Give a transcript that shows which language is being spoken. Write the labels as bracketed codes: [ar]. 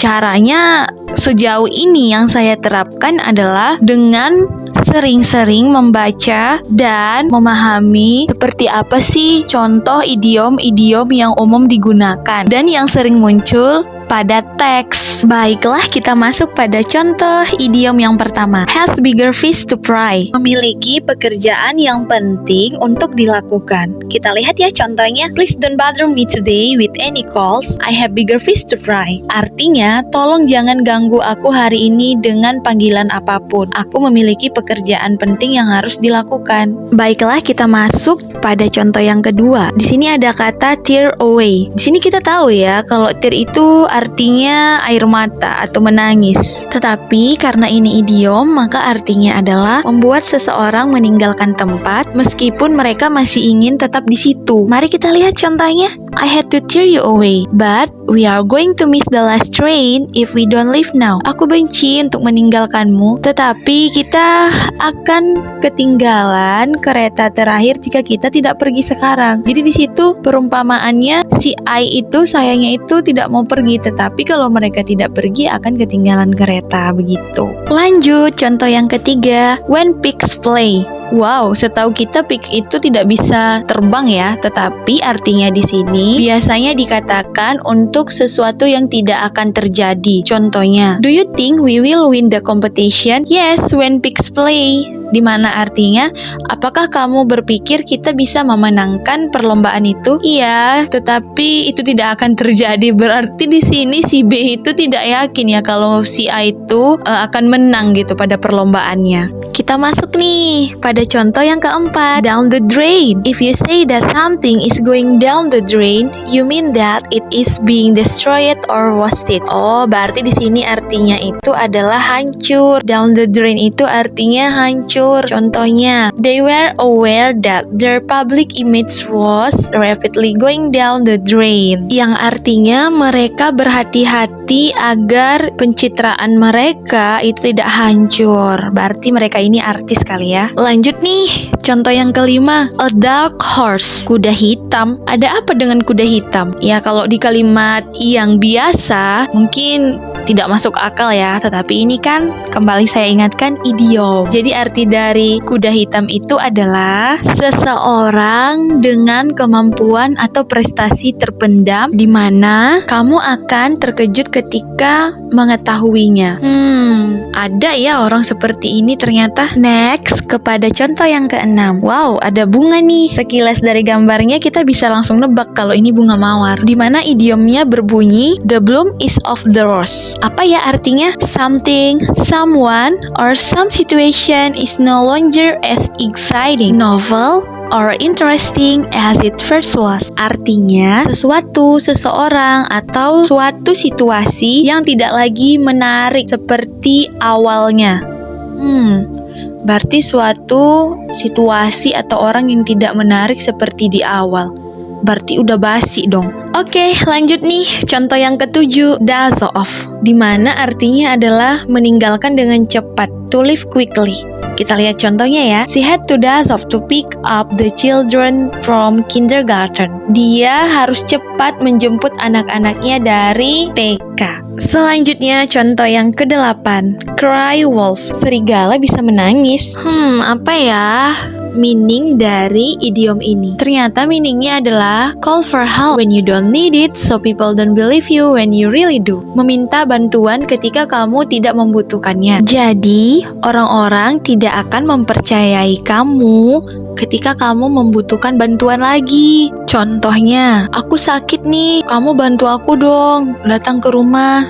[id] Caranya sejauh ini yang saya terapkan adalah dengan sering-sering membaca dan memahami seperti apa sih contoh idiom-idiom yang umum digunakan dan yang sering muncul pada teks. Baiklah, kita masuk pada contoh idiom yang pertama. [en] Has bigger fish to fry. [id] Memiliki pekerjaan yang penting untuk dilakukan. Kita lihat ya contohnya. [en] Please don't bother me today with any calls. I have bigger fish to fry. [id] Artinya, tolong jangan ganggu aku hari ini dengan panggilan apapun. Aku memiliki pekerjaan penting yang harus dilakukan. Baiklah, kita masuk pada contoh yang kedua. Di sini ada kata tear away. Di sini kita tahu ya kalau tear itu artinya air mata atau menangis. Tetapi karena ini idiom, maka artinya adalah membuat seseorang meninggalkan tempat meskipun mereka masih ingin tetap di situ. Mari kita lihat contohnya. [en] I had to tear you away, but we are going to miss the last train if we don't leave now. [id] Aku benci untuk meninggalkanmu, tetapi kita akan ketinggalan kereta terakhir jika kita tidak pergi sekarang. Jadi di situ perumpamaannya si I itu sayangnya itu tidak mau pergi, tetapi kalau mereka tidak pergi akan ketinggalan kereta begitu. Lanjut contoh yang ketiga, when pigs fly. Wow, setahu kita pig itu tidak bisa terbang ya, tetapi artinya di sini biasanya dikatakan untuk sesuatu yang tidak akan terjadi. [en] Contohnya, do you think we will win the competition? Yes, when pigs fly. [id] Di mana artinya, apakah kamu berpikir kita bisa memenangkan perlombaan itu? Iya, tetapi itu tidak akan terjadi. Berarti di sini si B itu tidak yakin ya kalau si A itu akan menang gitu pada perlombaannya. Kita masuk nih pada contoh yang keempat, down the drain. [en] If you say that something is going down the drain, you mean that it is being destroyed or wasted. [id] Oh, berarti di sini artinya itu adalah hancur. Down the drain itu artinya hancur. [en] Contohnya, they were aware that their public image was rapidly going down the drain. [id] Yang artinya mereka berhati-hati agar pencitraan mereka itu tidak hancur. Berarti mereka ini artis kali ya. Lanjut nih, contoh yang kelima, a dark horse. Kuda hitam. Ada apa dengan kuda hitam? Ya kalau di kalimat yang biasa mungkin tidak masuk akal ya, tetapi ini kan kembali saya ingatkan idiom. Jadi arti dari kuda hitam itu adalah seseorang dengan kemampuan atau prestasi terpendam di mana kamu akan terkejut ketika mengetahuinya. Ada ya orang seperti ini ternyata. Next, kepada contoh yang keenam. Wow, ada bunga nih. Sekilas dari gambarnya kita bisa langsung nebak kalau ini bunga mawar. Di mana idiomnya berbunyi [en] the bloom is of the rose. [id] Apa ya artinya? [en] Something, someone, or some situation is no longer as exciting, novel, or interesting as it first was. [id] Artinya, sesuatu, seseorang, atau suatu situasi yang tidak lagi menarik seperti awalnya. Berarti suatu situasi atau orang yang tidak menarik seperti di awal. Berarti udah basi dong. Oke, lanjut nih. Contoh yang ketujuh, dash off. Dimana artinya adalah meninggalkan dengan cepat. [en] To leave quickly. [id] Kita lihat contohnya ya. [en] She had to dash off to pick up the children from kindergarten. [id] Dia harus cepat menjemput anak-anaknya dari TK. Selanjutnya contoh yang kedelapan, cry wolf. Serigala bisa menangis. Apa ya meaning dari idiom ini? Ternyata meaningnya adalah [en] call for help when you don't need it, so people don't believe you when you really do. [id] Meminta bantuan ketika kamu tidak membutuhkannya. Jadi orang-orang tidak akan mempercayai kamu ketika kamu membutuhkan bantuan lagi. Contohnya, aku sakit nih, kamu bantu aku dong, datang ke rumah.